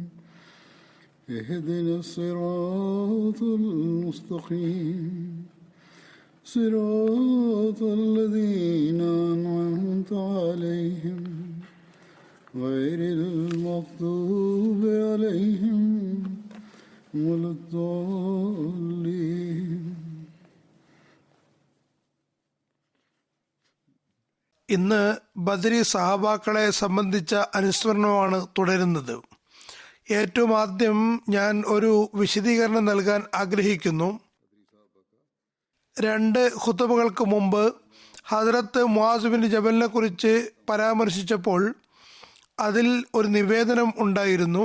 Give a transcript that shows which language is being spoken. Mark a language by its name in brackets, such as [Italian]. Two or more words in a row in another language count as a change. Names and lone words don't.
[Arabic] اهدنا الصراط المستقيم صراط الذين أنعمت عليهم غير المغضوب عليهم ولا الضالين. [Malayalam] ഇന്ന് ബദരി സഹാബാക്കളെ സംബന്ധിച്ച അനുസ്മരണമാണ് തുടരുന്നത്. ഏറ്റവും ആദ്യം ഞാൻ ഒരു വിശദീകരണം നൽകാൻ ആഗ്രഹിക്കുന്നു. 2 ഖുതുബകൾക്ക് മുമ്പ് ഹദ്റത്ത് മുആസ് ബിൻ ജബലിനെ കുറിച്ച് പരാമർശിച്ചപ്പോൾ അതിൽ ഒരു നിവേദനം ഉണ്ടായിരുന്നു.